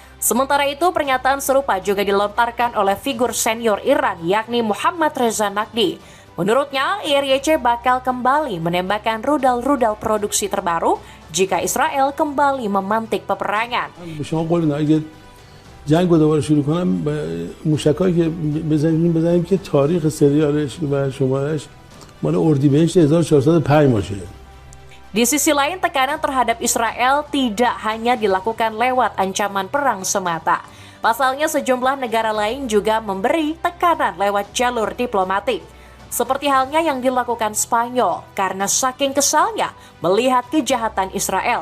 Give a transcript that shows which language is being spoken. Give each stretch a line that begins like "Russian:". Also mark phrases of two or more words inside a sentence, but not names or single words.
Indonesian: Sementara itu, pernyataan serupa juga dilontarkan oleh figur senior Iran yakni Muhammad Reza Naqvi. Menurutnya, IRYC bakal kembali menembakkan rudal-rudal produksi terbaru jika Israel kembali memantik peperangan.
Persian: جنگ رو دوباره شروع کنم موشکایی که بزنیم که تاریخ سریالش و شمارش مال اردیبهشت 1405 باشه.
Indonesian: Di sisi lain, tekanan terhadap Israel tidak hanya dilakukan lewat ancaman perang semata. Pasalnya, sejumlah negara lain juga memberi tekanan lewat jalur diplomatik. Seperti halnya yang dilakukan Spanyol karena saking kesalnya melihat kejahatan Israel.